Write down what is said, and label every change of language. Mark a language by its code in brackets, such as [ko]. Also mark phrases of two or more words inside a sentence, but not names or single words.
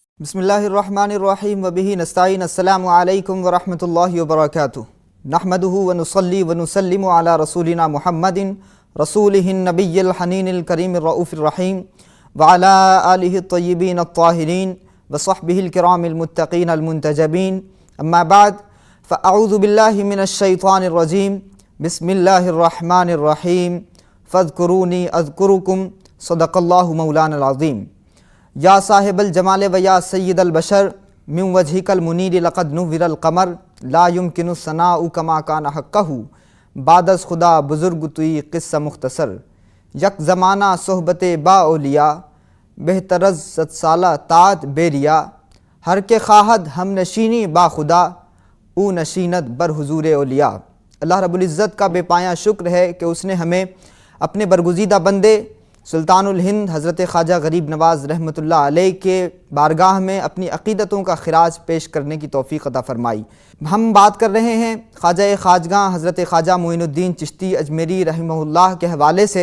[ar] بسم اللہ الرحمن الرحیم وبہ نستعین السلام علیکم ورحمۃ اللہ وبرکاتہ نحمدہ ونصلی ونسلم علی رسولنا محمد رسولہ النبی الحنین الکریم الرؤوف الرحیم وعلی آلہ الطیبین الطاہرین وصحبہ الکرام المتقین المنتجبین اما بعد فاعوذ باللہ من الشیطان الرجیم بسم اللہ الرحمن الرحیم فاذکرونی اذکرکم صدق اللہ مولانا العظیم یا صاحب الجمال و یا سید البشر من وجہک المنیر لقد نور القمر لا یمکن الثناء کما کان حقہ [fa] بعد از خدا بزرگ توی قصہ مختصر یک زمانہ صحبت با اولیاء بہتر از 100 سالہ طاعت بیریا ہر کے خواہد ہم نشینی با خدا او نشینت بر حضور اولیاء۔ [ur] اللہ رب العزت کا بے پایاں شکر ہے کہ اس نے ہمیں اپنے برگزیدہ بندے سلطان الہند حضرت خواجہ غریب نواز [ar] رحمۃ اللہ علیہ [ur] کے بارگاہ میں اپنی عقیدتوں کا خراج پیش کرنے کی توفیق عطا فرمائی۔ ہم بات کر رہے ہیں خواجہ خواجگاں حضرت خواجہ معین الدین چشتی اجمیری [ar] رحمہ اللہ [ur] کے حوالے سے۔